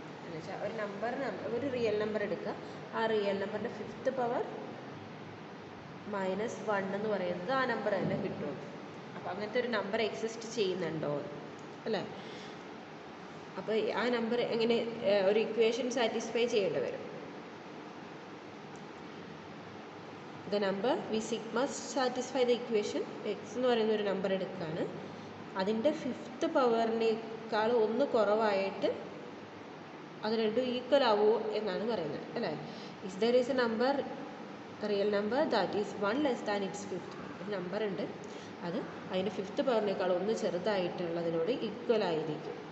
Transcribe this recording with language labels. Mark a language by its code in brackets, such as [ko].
[ml] എന്ന് വെച്ചാൽ ഒരു റിയൽ നമ്പർ എടുക്കുക, ആ റിയൽ നമ്പറിൻ്റെ 5th പവർ -1 എന്ന് പറയുന്നത് ആ നമ്പർ തന്നെ കിട്ടും. അപ്പോൾ അങ്ങനത്തെ ഒരു നമ്പർ എക്സിസ്റ്റ് ചെയ്യുന്നുണ്ടോ അല്ലേ. അപ്പോൾ ആ നമ്പർ എങ്ങനെ ഒരു ഇക്വേഷൻ സാറ്റിസ്ഫൈ ചെയ്യേണ്ടി വരും. [en] The number must satisfy the equation. [ml] X എന്ന് പറയുന്ന ഒരു നമ്പർ എടുക്കുകയാണ്, അതിൻ്റെ 5th പവറിനേക്കാൾ 1 കുറവായിട്ട് അത് രണ്ടും ഈക്വൽ ആവുമോ എന്നാണ് പറയുന്നത് അല്ലേ. [en] If there is a real number that is 1 less than its 5th power. [ml] ഒരു നമ്പർ ഉണ്ട്, അത് അതിൻ്റെ 5th പവറിനേക്കാൾ 1 ചെറുതായിട്ടുള്ളതിനോട് ഈക്വൽ ആയിരിക്കും.